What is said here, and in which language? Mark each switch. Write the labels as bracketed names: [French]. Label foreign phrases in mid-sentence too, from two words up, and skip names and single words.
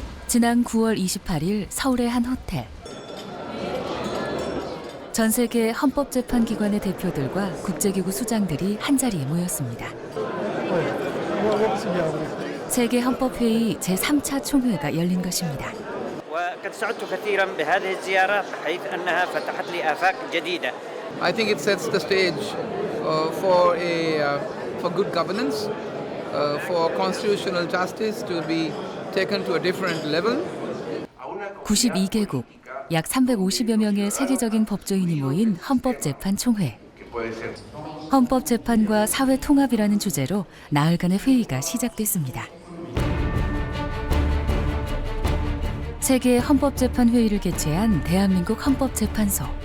[Korean] 지난 9월 28일 서울의 한 호텔. 전 세계 헌법재판기관의 대표들과 국제기구 수장들이 한자리에 모였습니다. 세계 헌법회의 제3차 총회가 열린 것입니다. [Arabic] وقد سعدت كثيرا بهذه الزيارة حيث أنها فتحت لي آفاق جديدة. [English] I think it sets the stage for good governance, for constitutional justice to be taken to a different level. [Korean] 92개국, 약 350여 명의 세계적인 법조인이 모인 헌법재판 총회. 헌법재판과 사회통합이라는 주제로 나흘간의 회의가 시작됐습니다. 세계 헌법재판회의를 개최한 대한민국 헌법재판소.